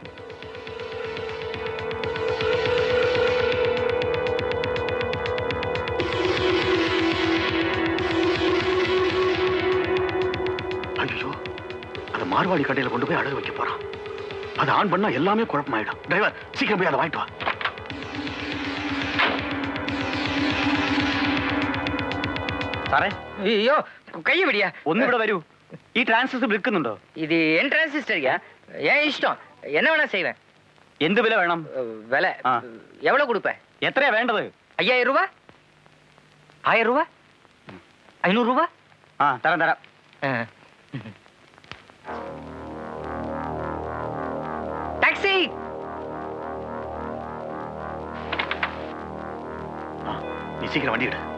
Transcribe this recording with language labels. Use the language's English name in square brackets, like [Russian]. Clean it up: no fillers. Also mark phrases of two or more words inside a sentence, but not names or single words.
[Tamil] ஐயோ, அந்த மார்வாடி கடையில கொண்டு போய் அடகு வைக்க போறான். அதை ஆன் பண்ணா எல்லாமே குழப்பமாயிடும். டிரைவர், சீக்கிரம் போய் அதை வாங்கிட்டு வா. [Malayalam] സാറേ, [Tamil] ஐயோ, கையை விடியா. [Malayalam] ഒന്ന് ഇവിടെ വരൂ. ഈ ട്രാൻസിസ്റ്റർ വിൽക്കുന്നുണ്ടോ? [Tamil] இது என் டிரான்சிஸ்டர்யா. ஏன் இஷ்டம், என்ன வேணா செய்வேன். [Malayalam] എന്ത് വില വേണം? [Tamil] விலை எவ்வளவு கொடுப்ப? [Malayalam] എത്രയാ വേണ്ടത്? [Tamil] 5000 ரூபாய், 1000 ரூபாய், 500 ரூபாய். [Malayalam] തരാം തരാം. [Tamil] டாக்ஸி. நீ சீக்கிரம் வண்டி எடு.